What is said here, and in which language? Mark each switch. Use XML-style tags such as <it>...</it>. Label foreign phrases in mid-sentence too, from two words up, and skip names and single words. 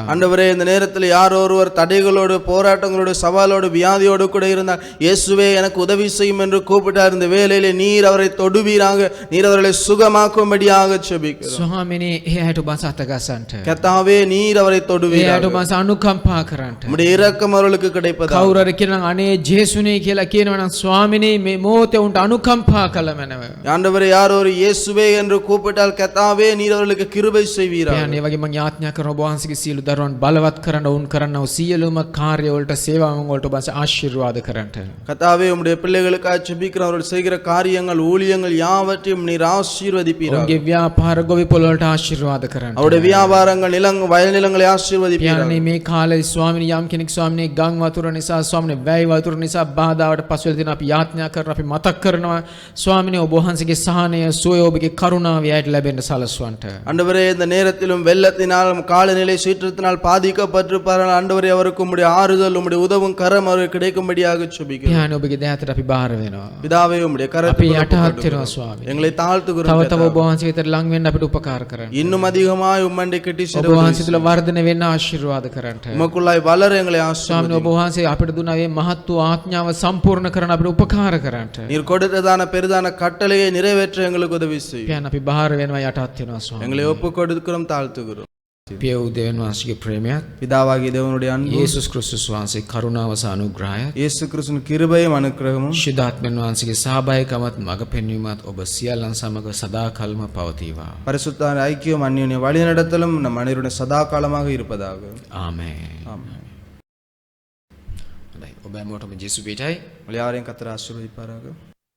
<ta>ஆண்டவரே, இந்த நேரத்தில் யார் ஒருவர் தடைகளோடு, போராட்டங்களோடு, சவாலோடு, வியாதியோடு கூட இருந்தால், இயேசுவே எனக்கு உதவி செய்யும் என்று கூப்பிட்டார். இந்த வேளையிலே நீர் அவரை தொடுவீராக, நீர் அவர்களை சுகமாக்கும்படியாக ஜெபிக்கிறோம்.</ta> <si>ස්වාමීනි ඒ අයට ඔබ වහන්සේ අතගසන්නට.</si> <ta>கர்த்தாவே, நீர் அவரை</ta> <si>ඒ අයට</si> <ta>தொடுவீராக.</ta> <si>ඔබ වහන්සේ අනුකම්පා කරන්නට.</si> <ta>உம்முடைய இரக்கம் அவர்களுக்கு கிடைப்பதாக.</ta> <si>කවුරු හරි කියනවා අනේ ජේසුනේ කියලා කියනවා නම් ස්වාමීනි මේ මොහොතේ උන්ට අනුකම්පා කළ මැනව.</si> <ta>ஆண்டவரே, யார் ஒரு இயேசுவே என்று கூப்பிட்டால், கர்த்தாவே நீர் அவர்களுக்கு கிருபை செய்வீராக.</ta> <si>පියාණන් ඒ වගේ මම යාඥා කරන ඔබ වහන්සේගේ සියලු දරුවන් බලවත් කරන්න, ඔවුන් කරන්නව සියලුම කාර්ය වලට, සේවාවන් වලට ඔබ වහන්සේ ආශිර්වාද කරන්නට.</si> <ta>கர்த்தாவே, உம்முடைய பிள்ளைகளுக்காக ஜெபிக்கிற அவர்கள் செய்கிற காரியங்கள் சேவைகள் ஊழியங்கள் யாவற்றையும் நீர் ஆசீர்வதிப்பீராக.</ta> <si>ඔවුන්ගේ ව්‍යාපාර ගොවිපොළ වලට ආශිර්වාද කරන්න.</si> <ta>அவருடைய வியாபாரங்கள் வயல் நிலங்களை ஆசீர்வதிப்பீராக.</ta> <si>පියාණනි මේ කාලේ ස්වාමිනී යම් කෙනෙක් ස්වාමිනී ගම් වතුර නිසා ස්වාමිනී වැයි වතුර නිසා බාධාවට පසු වෙලා තියෙන අපි යාඥා කරන අපි මතක් කරනවා ස්වාමිනී ඔබ වහන්සේගේ සහනය සුවය ඔබගේ කරුණාව යට ලැබෙන්න සලස්වන්ට.</si> <ta>ஆண்டவரே இந்த நேரத்திலும் வெள்ளத்தினால் காலநிலை சீற்றத்தினால் பாதிக்கப்பட்டிருப்பார்கள் ஆண்டவரே அவருக்கு உம்முடைய ஆறுதல் உம்முடைய உதவும் கரம் அவருக்கு கிடைக்கும்படியாக ஜெபிக்கிறோம்.</ta> <si>පියාණනි ඔබගේ දෑතට අපි බාර වෙනවා.</si> <ta>பிதாவே உம்முடைய</ta> <si>අපි</si> <ta>கரத்தில்</ta> <si>යටහත් වෙනවා ස්වාමී.</si> <ta>எங்களை தாழ்த்துகிறோம்.</ta> <si>තව තව ඔබ වහන්සේ වෙතට ලං වෙන්න අපිට උපකාර කරන්න.</si> <ta>இன்னும் அதிகமாய் உம்மண்டை கட்டி</ta> <si>ඔබ</si> <ta>சிறுவர்</ta> <si>වහන්සේ තුළ වර්ධනය වෙන්න ආශිර්වාද කරන්න.</si> <ta>உமக்குள்ளாய் வளர எங்களை</ta> <si>ස්වාමීන්</si> <ta>ஆசீர்வதியும்.</ta> <si>ඔබ වහන්සේ අපිට දුන්න මේ මහත් වූ ආඥාව සම්පූර්ණ කරන්න අපිට උපකාර කරන්න.</si> <ta>நீர் கொடுத்ததான பெரிதான கட்டளையை நிறைவேற்ற எங்களுக்கு உதவி செய்யும்.</ta> <si>පියාණනි අපි බාර වෙනවා යටහත් වෙනවා ස්වාමී.</si> <ta>எங்களை ஒப்பு கொடுக்கிறோம், தாழ்த்துகிறோம்.</ta> <si>පිය වූ දෙවියන් වහන්සේගේ ප්‍රේමයත්</si> <ta>பிதாவாகிய தேவனுடைய அன்பு,</ta> <si>යේසුස් ක්‍රිස්තුස් වහන්සේ කරුණාව සහ අනුග්‍රහයත්</si> <ta>இயேசு கிறிஸ்துவின் கிருபையும் அனுக்கிரகமும்</ta> <si>ශුද්ධාත්මයන් වහන්සේගේ සහභාගීකමත් මඟ පෙන්වීමත් ඔබ සියල්ලන් සමග සදාකල්ම පවතිවා.</si> <ta>பரிசுத்த ஐக்கியம் அந்நிய வழிநடத்தலும் நம் அனைவருடைய சதா காலமாக இருப்பதாக.</ta> <si>ආමේන්.</si> <ta>ஆமென்.</ta> <si>හොඳයි. ඔබ හැමෝටම ජේසු පිටයි.</si> <ta>யாரையும் கர்த்தர் ஆசீர்வதிப்பாராக.</ta>